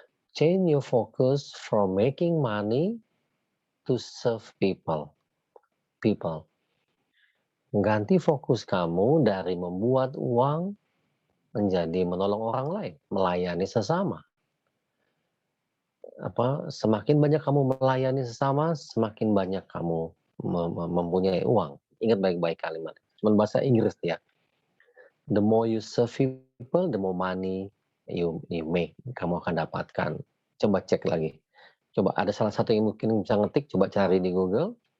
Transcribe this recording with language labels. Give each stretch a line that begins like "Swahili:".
English: Change your focus from making money to serve people. People.
Indonesian: Ganti fokus kamu dari membuat uang menjadi menolong orang lain, melayani sesama. Semakin banyak kamu melayani sesama, semakin banyak kamu mempunyai uang. Ingat baik-baik kalimat. Cuman bahasa Inggris ya.
English: The more you serve people, the more money you make.
Indonesian: Kamu akan dapatkan. Coba cek lagi. Coba ada salah satu yang mungkin bisa ngetik, coba cari di Google.